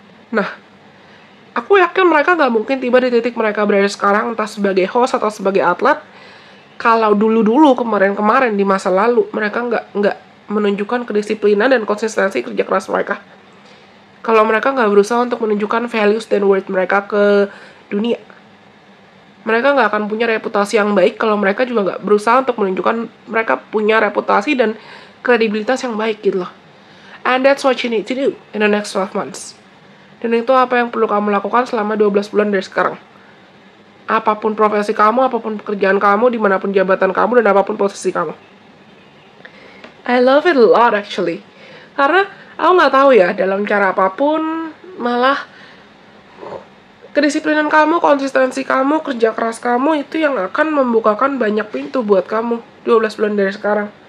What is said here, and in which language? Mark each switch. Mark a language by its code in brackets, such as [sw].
[id] Nah, aku yakin mereka gak mungkin tiba di titik mereka berada sekarang, entah sebagai host atau sebagai atlet, kalau dulu-dulu kemarin-kemarin di masa lalu mereka nggak menunjukkan kedisiplinan dan konsistensi kerja keras mereka. Kalau mereka nggak berusaha untuk menunjukkan values dan worth mereka ke dunia, mereka nggak akan punya reputasi yang baik kalau mereka juga nggak berusaha untuk menunjukkan mereka punya reputasi dan kredibilitas yang baik gitu loh. [en] And that's what you need to do in the next 12 months. [id] Dan itu apa yang perlu kamu lakukan selama 12 bulan dari sekarang. Apapun profesi kamu, apapun pekerjaan kamu, dimanapun jabatan kamu, dan apapun posisi kamu. [en] I love it a lot actually. [id] Karena aku nggak tahu ya, dalam cara apapun, malah kedisiplinan kamu, konsistensi kamu, kerja keras kamu itu yang akan membukakan banyak pintu buat kamu 12 bulan dari sekarang.